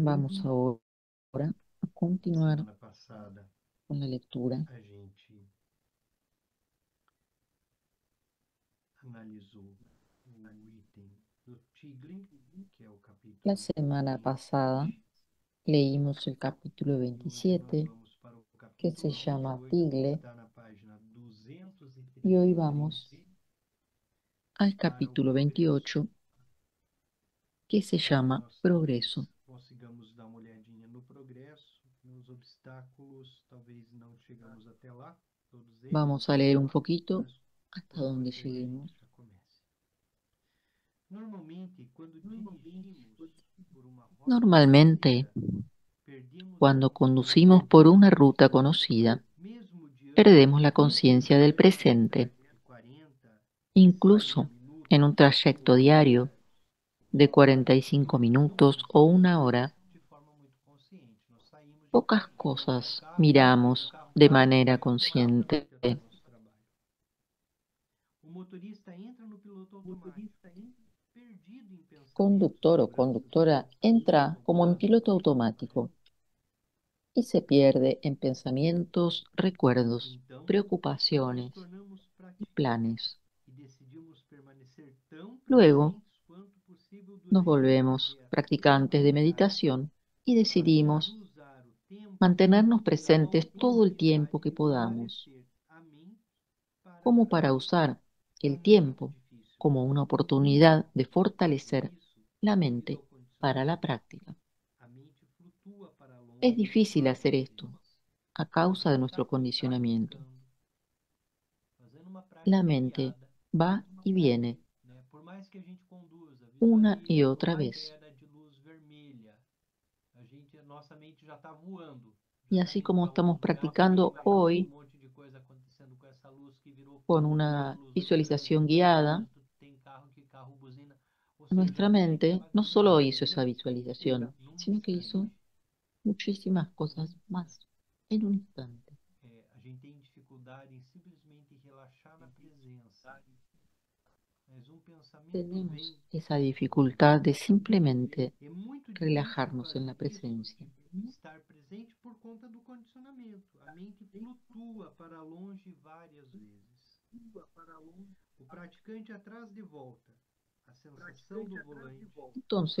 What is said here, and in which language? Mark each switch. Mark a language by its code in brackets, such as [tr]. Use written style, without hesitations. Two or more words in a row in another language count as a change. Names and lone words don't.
[es] Vamos ahora a [pt] Na [es] continuar [pt] semana passada [es] con la lectura. [pt] a gente analisou o item do Tigre, que é o [es] La [pt] capítulo [es] semana pasada [pt] 27. [es] leímos el capítulo [pt] E hoje nós [es] 27, [pt] vamos para o [es] que se [pt] capítulo [es] llama [pt] 28, que [es] Tigle, [pt] está na página [es] y hoy [pt] 233, [es] vamos al [pt] para o [es] capítulo [pt] progresso. [es] 28, que se [pt] Para que [es] llama [pt] nós [es] Progreso. [pt] consigamos dar uma olhadinha no progresso, nos obstáculos, talvez não chegamos até lá, todos eles, [es] Vamos a leer un poquito [pt] mas [es] hasta [pt] o [es] donde [pt] importante é que a gente [es] lleguemos. [pt] já comece. Normalmente, quando dirigimos por uma rota [es] Normalmente, [pt] conhecida, perdemos a [es] cuando [pt] consciência [es] conducimos [pt] do [es] por una [pt] presente, [es] ruta conocida, [pt] mesmo diante [es] perdemos [pt] de [es] la [pt] uma [es] conciencia del [pt] caminhada [es] presente, [pt] de 40, 50 [es] incluso en un [pt] minutos [es] trayecto [pt] ou uma [es] diario [pt] hora. [es] de 45 [pt] Não [es] minutos o una [pt] fazemos [es] hora. [pt] de forma muito consciente. Nós saímos de [es] Pocas [pt] casa, pegamos o [es] cosas [pt] carro e o [es] miramos [pt] carro [es] de [pt] para [es] manera [pt] automaticamente [es] consciente. [pt] até o nosso trabalho. O motorista entra no piloto automático, perdido em pensamentos [es] Conductor o [pt] vibrantes [es] conductora entra [pt] ou [es] como en piloto [pt] plásticos, [es] automático y se pierde en pensamientos, recuerdos, [pt] então nos [es] preocupaciones [pt] tornamos [es] y [pt] praticantes [es] planes. [pt] e decidimos permanecer tão [es] Luego [pt] presentes quanto possível [es] nos [pt] durante o [es] volvemos [pt] trajeto [es] practicantes de [pt] diário, [es] meditación y [pt] buscando [es] decidimos [pt] usar o tempo [es] mantenernos [pt] como uma [es] presentes todo el tiempo [pt] oportunidade [es] que [pt] de [es] podamos, [pt] fortalecer a mente para a [es] como para [pt] prática. [es] usar el [pt] É muito [es] tiempo [pt] difícil, [es] como una oportunidad de [pt] por [es] fortalecer [pt] isso, [es] la [pt] devido [es] mente [pt] ao [es] para la [pt] condicionamento, [es] práctica. [pt] a mente flutua para [es] Es [pt] longe [es] difícil hacer [pt] várias [es] esto [pt] vezes. [es] a [pt] A [es] causa de [pt] gente está [es] nuestro condicionamiento. [pt] praticando, fazendo uma [es] La [pt] prática [es] mente [pt] guiada, [es] va y viene [pt] né? Por mais que a gente conduza, [es] una y [pt] visualize [es] otra [pt] uma [es] vez. [pt] queda de luz vermelha, nossa mente já está voando, já [es] Y [pt] está [es] así [pt] indo [es] como [pt] para outro [es] estamos [pt] lugar, porque já [es] practicando [pt] imaginou um [es] hoy [pt] monte de coisa acontecendo com essa luz que virou [es] con [pt] fogo, virou [es] una [pt] luz vermelha [es] visualización [pt] no [es] guiada, [pt] trânsito, tem carro que carro buzina. Ou seja, [es] nuestra [pt] a mente [es] mente [pt] ela [es] no solo hizo [pt] descarrega [es] esa visualización, [pt] num [es] sino que hizo [pt] instante. [es] muchísimas cosas más en un instante. [pt] A gente tem dificuldade em simplesmente relaxar na presença, mas um pensamento [es] Tenemos [pt] vem, [es] esa dificultad de simplemente [pt] é muito difícil [es] relajarnos en la [pt] fazer isso, [es] presencia. [pt] estar presente por conta do condicionamento. A mente flutua para longe várias vezes. O praticante atrás de volta, a sensação do volante, a